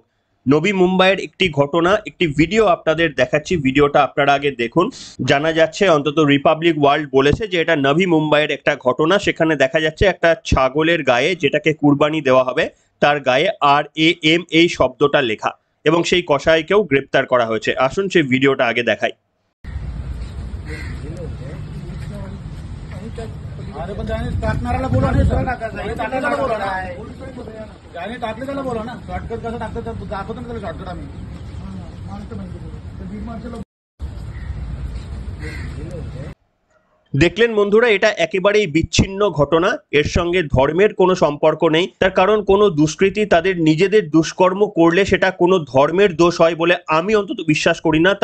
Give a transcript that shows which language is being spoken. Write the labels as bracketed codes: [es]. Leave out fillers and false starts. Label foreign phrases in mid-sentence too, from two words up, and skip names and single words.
[bn] নবী মুম্বাইয়ের একটি ঘটনা, একটি ভিডিও আপনাদের দেখাচ্ছি, ভিডিওটা আপনারা আগে দেখুন। জানা যাচ্ছে, অন্তত রিপাবলিক ওয়ার্ল্ড বলেছে যে এটা নবী মুম্বাইয়ের একটা ঘটনা। সেখানে দেখা যাচ্ছে একটা ছাগলের গায়ে, যেটাকে কুরবানি দেওয়া হবে, তার গায়ে RAM এই শব্দটা লেখা, এবং সেই কসাইকেও গ্রেপ্তার করা হয়েছে। আসুন সেই ভিডিওটা আগে দেখাই। [mr] अरे पण त्याने टाकणाऱ्याला बोला नाही सर, टाकण्याला बोला ना, त्याने टाकले त्याला बोला ना. शॉर्टकट कसं टाकतं दाखवतो ना त्याला शॉर्टकट आम्ही. [bn] দেখলেন বন্ধুরা, এটা একেবারেই বিচ্ছিন্ন ঘটনা, এর সঙ্গে ধর্মের কোনো সম্পর্ক নেই। তার কারণ কোনো দুষ্কৃতী তাদের নিজেদের দুষ্কর্ম করলে সেটা কোনো ধর্মের দোষ হয় বলে আমি অন্তত বিশ্বাস করি না।